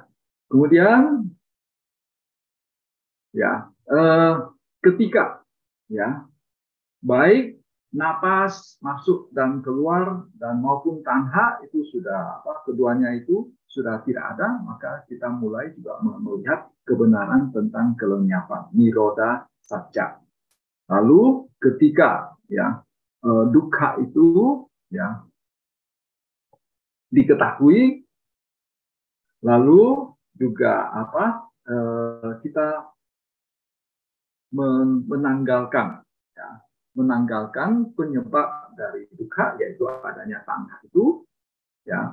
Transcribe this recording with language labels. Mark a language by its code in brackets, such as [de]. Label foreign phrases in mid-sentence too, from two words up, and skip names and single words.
[id] Kemudian, ya, ketika, ya, baik napas masuk dan keluar dan maupun tanha itu sudah keduanya itu sudah tidak ada, maka kita mulai juga melihat kebenaran tentang kelenyapan, [pi] nirodha satya. [id] Lalu ketika, ya, dukkha itu, ya, diketahui, lalu juga kita menanggalkan, ya, menanggalkan penyebab dari dukkha, yaitu adanya tanha itu, ya.